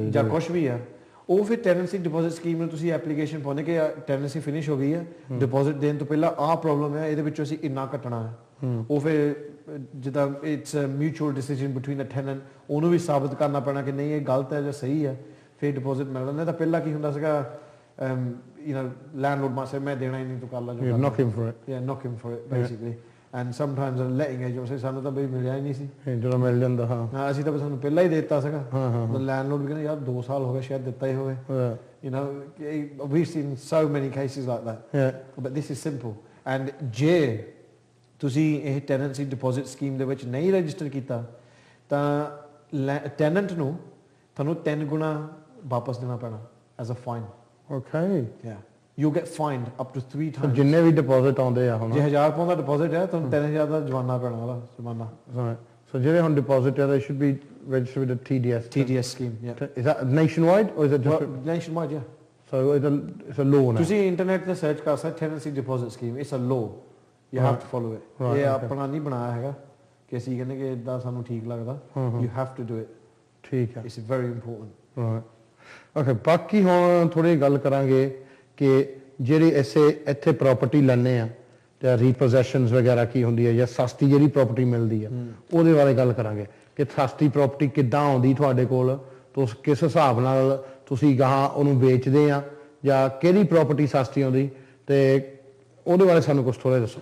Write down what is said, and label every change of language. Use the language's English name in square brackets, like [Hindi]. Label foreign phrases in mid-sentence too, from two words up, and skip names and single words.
[Punjabi] ਜਾਂ ਕੁਝ ਵੀ ਆ, ਉਹ ਫਿਰ ਟੈਨੈਂਸੀ ਡਿਪੋਜ਼ਿਟ ਸਕੀਮ ਨੂੰ ਤੁਸੀਂ ਐਪਲੀਕੇਸ਼ਨ ਪਾਉਂਦੇ ਕਿ [English] tenancy finish [Punjabi] ਹੋ ਗਈ ਹੈ, ਡਿਪੋਜ਼ਿਟ ਦੇਣ ਤੋਂ ਪਹਿਲਾਂ ਆਹ ਪ੍ਰੋਬਲਮ ਹੈ, ਇਹਦੇ ਵਿੱਚੋਂ ਅਸੀਂ ਇੰਨਾ ਕੱਟਣਾ ਹੈ। ਉਹ ਫਿਰ ਜਿੱਦਾਂ [English] it's a mutual decision between a tenant, [Punjabi] ਉਹਨੂੰ ਵੀ ਸਾਬਤ ਕਰਨਾ ਪੈਣਾ ਕਿ ਨਹੀਂ ਇਹ ਗਲਤ ਹੈ ਜਾਂ ਸਹੀ ਹੈ, ਫਿਰ ਡਿਪੋਜ਼ਿਟ ਮਿਲ ਜਾਂਦਾ। ਤਾਂ ਪਹਿਲਾਂ ਕੀ ਹੁੰਦਾ ਸੀਗਾ, [English] landlord must say [Punjabi] ਮੈਂ ਦੇਣਾ ਹੀ ਨਹੀਂ, ਤੂੰ ਕਰ ਲਾ ਜੋ [English] knock him for it. Yeah, knock him for it basically. And sometimes letting agent say [Punjabi] ਸਾਨੂੰ ਤਾਂ ਬਈ ਮਿਲਿਆ ਹੀ ਨਹੀਂ ਸੀ, ਜਦੋਂ ਮਿਲ ਜਾਂਦਾ। ਹਾਂ ਅਸੀਂ ਤਾਂ ਸਾਨੂੰ ਪਹਿਲਾਂ ਹੀ ਦੇ ਦਿੱਤਾ ਸੀਗਾ। ਲੈਂਡਲੋਰਡ ਵੀ ਕਹਿੰਦਾ ਯਾਰ 2 ਸਾਲ ਹੋ ਗਏ ਸ਼ਾਇਦ ਦਿੱਤਾ ਹੀ ਹੋਵੇ। [English] You know, we've seen so many cases like that. But this is simple. And [Punjabi] ਜੇ ਤੁਸੀਂ ਇਹ ਟੈਨੈਂਸੀ ਡਿਪੋਜ਼ਿਟ ਸਕੀਮ ਦੇ ਵਿੱਚ ਨਹੀਂ ਰਜਿਸਟਰ ਕੀਤਾ ਤਾਂ ਟੈਨੈਂਟ ਨੂੰ ਤੁਹਾਨੂੰ 3 ਗੁਣਾ ਵਾਪਸ ਦੇਣਾ ਪੈਣਾ [English] as a fine. Okay. Yeah. You get fined up to 3 times. [Punjabi] ਜਿੰਨੇ ਵੀ ਡਿਪੋਜ਼ਿਟ ਆਉਂਦੇ ਆ ਹੁਣ, ਜੇ 1000 ਪਾਉਂਡ ਦਾ ਡਿਪੋਜ਼ਿਟ ਹੈ ਤੁਹਾਨੂੰ 3000 ਦਾ ਜੁਰਮਾਨਾ ਪੈਣਾ, ਉਹਦਾ ਜੁਰਮਾਨਾ। [English] So [Punjabi] ਜਿਹੜੇ ਹੁਣ ਡਿਪੋਜ਼ਿਟ ਆ [English] they should be registered with the TDS scheme. Yeah. Is that nationwide or is it just nationwide? Yeah. So it's a law now. [Punjabi] ਤੁਸੀਂ ਇੰਟਰਨੈਟ ਤੇ ਸਰਚ ਕਰ ਸਕਦੇ ਟੈਨੈਂਸੀ ਡਿਪੋਜ਼ਿਟ ਸਕੀਮ, [English] it's a law. You have to follow it. [Punjabi] ਇਹ ਆਪਣਾ ਨਹੀਂ ਬਣਾਇਆ ਹੈਗਾ ਕਿ ਅਸੀਂ ਕਹਿੰਦੇ ਕਿ ਇਦਾਂ ਸਾਨੂੰ ਠੀਕ ਲੱਗਦਾ, [English] you have to do it. [Punjabi] ਠੀਕ ਹੈ। [English] It's very important. Right. [Punjabi] Okay, ਬਾਕੀ ਹੁਣ ਥੋੜੀ ਗੱਲ ਕਰਾਂਗੇ ਕਿ ਜਿਹੜੀ ਇੱਥੇ ਪ੍ਰਾਪਰਟੀ ਲੈਣੇ ਆ ਜਾਂ ਰੀਪੋਜੈਸ਼ਨਸ ਵਗੈਰਾ ਕੀ ਹੁੰਦੀ ਹੈ, ਜਾਂ ਸਸਤੀ ਜਿਹੜੀ ਪ੍ਰਾਪਰਟੀ ਮਿਲਦੀ ਆ ਉਹਦੇ ਬਾਰੇ ਗੱਲ ਕਰਾਂਗੇ ਕਿ ਸਸਤੀ ਪ੍ਰਾਪਰਟੀ ਕਿੱਦਾਂ ਆਉਂਦੀ ਤੁਹਾਡੇ ਕੋਲ, ਤੁਸੀਂ ਕਿਸ ਹਿਸਾਬ ਨਾਲ ਤੁਸੀਂ ਗਾਹਾਂ ਉਹਨੂੰ ਵੇਚਦੇ ਆ, ਜਾਂ ਕਿਹੜੀ ਪ੍ਰਾਪਰਟੀ ਸਸਤੀ ਆਉਂਦੀ, ਤੇ ਉਹਦੇ ਬਾਰੇ ਸਾਨੂੰ ਕੁਝ ਥੋੜਾ ਦੱਸੋ।